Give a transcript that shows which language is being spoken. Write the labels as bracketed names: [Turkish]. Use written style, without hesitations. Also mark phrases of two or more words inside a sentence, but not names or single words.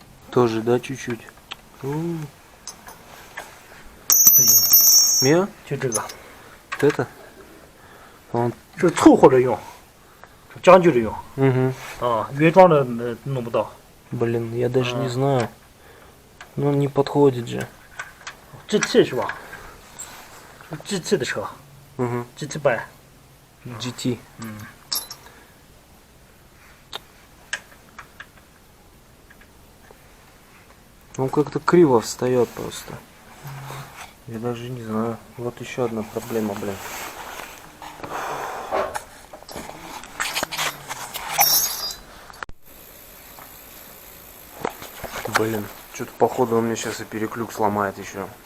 [Russian] Тоже, да, чуть-чуть? У. [Chinese] 不行， Мио? 就这个 [Russian] Вот это? Он. [Chinese] 是凑合着用，将就着用 [Russian] Угу. [Chinese] 啊，原装的弄不到。 [Russian] Блин, я даже не знаю. Ну, он не подходит же. [Chinese] GT 是吧？GT 的车 [Russian] Угу. [Chinese] ，GT 版。 GT. [Russian] Он как-то криво встает просто. Я даже не знаю. Вот еще одна проблема, блин. Блин, что-то походу он мне сейчас и переключ сломает еще.